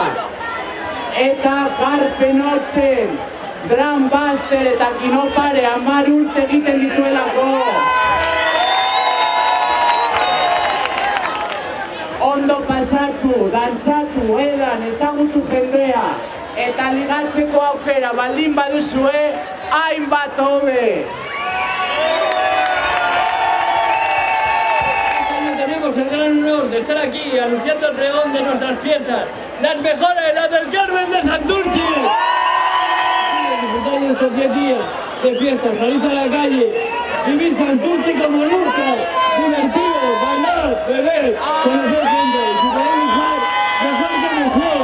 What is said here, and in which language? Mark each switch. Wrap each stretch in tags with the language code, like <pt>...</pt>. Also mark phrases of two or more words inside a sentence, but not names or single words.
<eu>Eta Garpen Orten, Drum Buster eta Kinopare 10 urte egiten dituelako. Ondo pasatu, dantzatu, edan, ezagutu jendea. Eta ligatzeko aukera baldin baduzue, hainbat hobe.</eu> <es>Tenemos el gran honor de estar aquí anunciando el pregón de nuestras fiestas, las mejores, las del Carmen de Santurtzi. Disfrutar de estos 10 días de fiestas, salir a la calle, vivir Santurtzi como nunca, divertido, bailar, beber, conocer gente, y si podemos usar, mejor que mejor.</es>